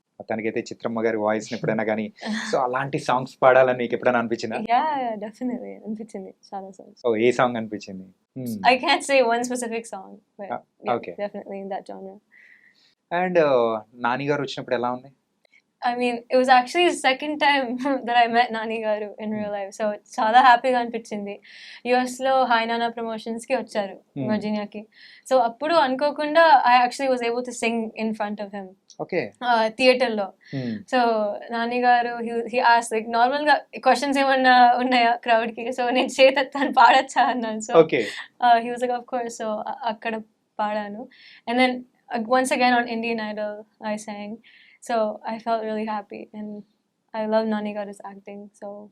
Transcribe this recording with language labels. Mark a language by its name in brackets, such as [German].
[Telugu] మొత్తానికైతే చిత్రమ్మ గారి వాయిస్ ఎప్పుడైనా కానీ సో అలాంటి సాంగ్స్ పాడాలని మీకు ఎప్పుడైనా అనిపించిందా? డెఫినెట్లీ అనిపించింది చాలా సాంగ్స్. సో ఏ సాంగ్ అనిపించింది? [English] I can't say one specific song, but yeah, okay. definitely in that genre. [Telugu] And Nani గారు వచ్చినప్పుడు ఎలా ఉంది? [English] I mean, it was actually the second time that I met Nani Garu in real life. [Telugu] So చాలా హ్యాపీగా అనిపించింది. యుఎస్లో hi నానా ప్రమోషన్స్కి వచ్చారు వర్జీనియాకి. సో అప్పుడు అనుకోకుండా [English] I actually was able to sing in front of him. Okay. [Telugu] థియేటర్లో. సో నాని గారు [English] he asked like [Telugu] నార్మల్గా క్వశ్చన్స్ ఏమన్నా ఉన్నాయా క్రౌడ్కి, సో నేను చేతను పాడచ్చా అన్నాను. [English] So he was like of course. [Telugu] So అక్కడ పాడాను. [English] And then once again on Indian Idol I sang. So I felt really happy and I love Nani Garu's acting. So